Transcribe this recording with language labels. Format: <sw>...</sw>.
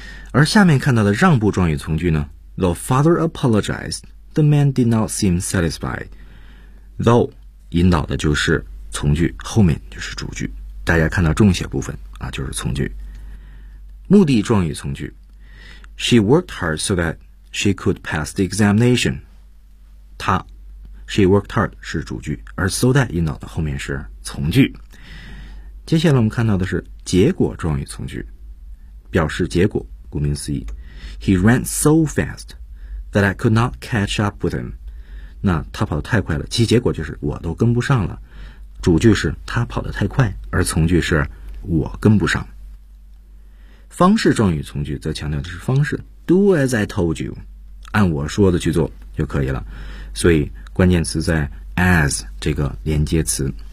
<zh>而下面看到的让步状语从句呢</zh> <en>The father apologized The man did not seem satisfied.</en> <zh>Though 引导的就是从句，后面就是主句。大家看到重写部分啊，就是从句。目的状语从句。</zh> <en>She worked hard so that she could pass the examination.</en> <zh>她</zh> <en>She worked hard</en> <zh>是主句，而 so that 引导的后面是从句。接下来我们看到的是结果状语从句，表示结果，顾名思义。</zh> <en>He ran so fast that I could not catch up with him.</en> <zh>那他跑得太快了，其结果就是我都跟不上了。主句是他跑得太快，而从句是我跟不上。方式状语从句则强调的是方式 ，</zh> <en>Do as I told you，</en> <zh>按我说的去做就可以了。所以关键词在 as 这个连接词。</zh>